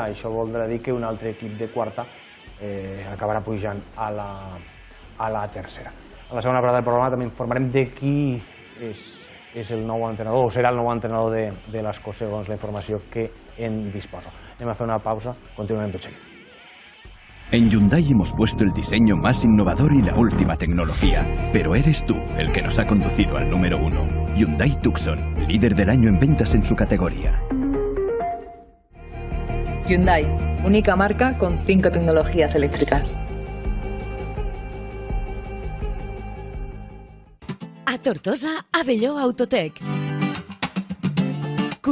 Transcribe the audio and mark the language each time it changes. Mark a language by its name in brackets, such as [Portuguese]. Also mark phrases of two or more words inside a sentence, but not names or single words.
[Catalan] Això voldrà dir que un altre equip de quarta acabarà pujant a la tercera. A la segona part del programa també informarem de qui és el nou entrenador, o serà el nou entrenador de l'Escó, segons la informació que en disposo. Anem a fer una pausa, continuem tot seguit. [Spanish] En Hyundai hemos puesto el diseño más innovador y la última tecnología, pero eres tú el que nos ha conducido al número 1. Hyundai Tucson, líder del año en ventas en su categoría. Hyundai, única marca con 5 tecnologías eléctricas. [Catalan] A Tortosa, Abelló Autotec.